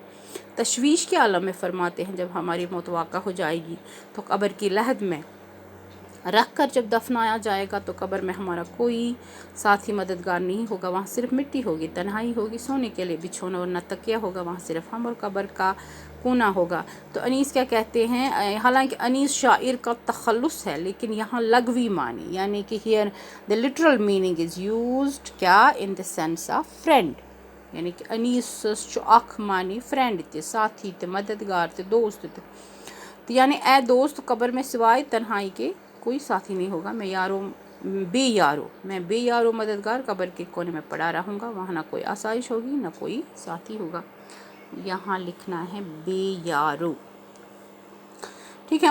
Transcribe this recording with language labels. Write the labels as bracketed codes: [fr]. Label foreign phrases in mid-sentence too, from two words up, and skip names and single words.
[ur] تشویش کے عالم میں فرماتے ہیں جب ہماری موت واقع ہو جائے گی تو قبر کی لحد میں رکھ کر جب دفنایا جائے گا تو قبر میں ہمارا کوئی ساتھی مددگار نہیں ہوگا، وہاں صرف مٹی ہوگی، تنہائی ہوگی، سونے کے لیے بچھونا اور نہ تکیہ ہوگا، وہاں صرف ہم اور قبر کا کونا ہوگا۔ تو انیس کیا کہتے ہیں، حالانکہ انیس شاعر کا تخلص ہے، لیکن یہاں لغوی معنی، یعنی کہ ہیئر [en] the literal meaning is used [ur] کیا [en] in the sense of friend، [ks] یعنی کہ انیس چھُ اکھ معنی فرینڈ تہِ، ساتھی تہِ، مددگار تہِ، دوست تہِ، [ur] تو یعنی اے دوست قبر میں سوائے تنہائی کے کوئی ساتھی نہیں ہوگا، میں بے یارو مددگار قبر کے کونے میں پڑا رہوں گا، وہاں نہ کوئی آسائش ہوگی نہ کوئی ساتھی ہوگا۔ یہاں لکھنا ہے بے یارو، ٹھیک ہے۔